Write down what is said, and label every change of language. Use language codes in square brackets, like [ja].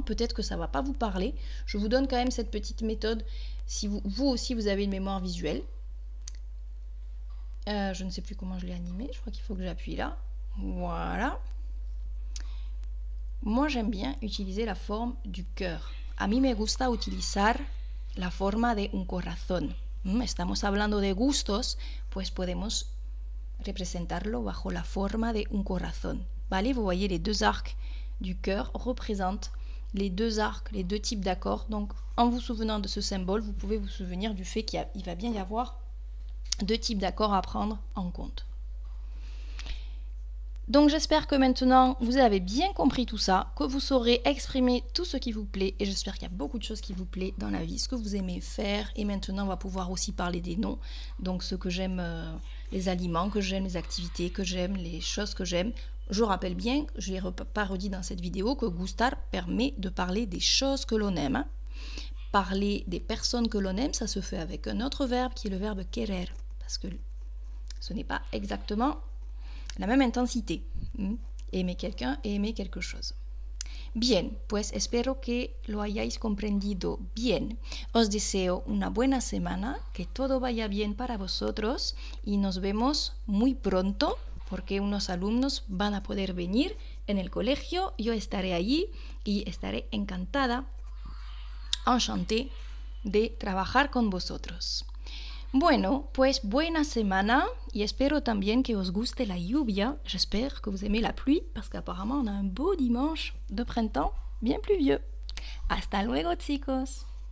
[fr] Peut-être que ça ne va pas vous parler, je vous donne quand même cette petite méthode, si vous aussi vous avez une mémoire visuelle. Je ne sais plus comment je l'ai animé, je crois qu'il faut que j'appuie là, voilà. Moi j'aime bien utiliser la forme du cœur. [es] A mí me gusta utilizar la forma de un corazón. Estamos hablando de gustos, pues podemos representarlo bajo la forma de un corazón. [fr] Vale, vous voyez les deux arcs du cœur représentent les deux arcs, les deux types d'accords. Donc en vous souvenant de ce symbole, vous pouvez vous souvenir du fait qu'il va bien y avoir deux types d'accords à prendre en compte. Donc j'espère que maintenant vous avez bien compris tout ça, que vous saurez exprimer tout ce qui vous plaît, et j'espère qu'il y a beaucoup de choses qui vous plaisent dans la vie, ce que vous aimez faire. Et maintenant on va pouvoir aussi parler des noms, donc ce que j'aime, les aliments que j'aime, les activités que j'aime, les choses que j'aime. Je rappelle bien, je ne l'ai pas redit dans cette vidéo, que gustar permet de parler des choses que l'on aime. Parler des personnes que l'on aime, ça se fait avec un autre verbe qui est le verbe querer, parce que ce n'est pas exactement la même intensité. Aimer quelqu'un et aimer quelque chose. [es] Bien, pues espero que lo hayáis comprendido bien. Os deseo una buena semana, que todo vaya bien para vosotros y nos vemos muy pronto, porque unos alumnos van a poder venir en el colegio. Yo estaré allí y estaré encantada, enchantée de trabajar con vosotros. Bueno, pues buena semana y espero también que os guste la lluvia. [fr] J'espère que vous aimez la pluie parce qu'apparemment on a un beau dimanche de printemps bien pluvieux. [es] Hasta luego, chicos.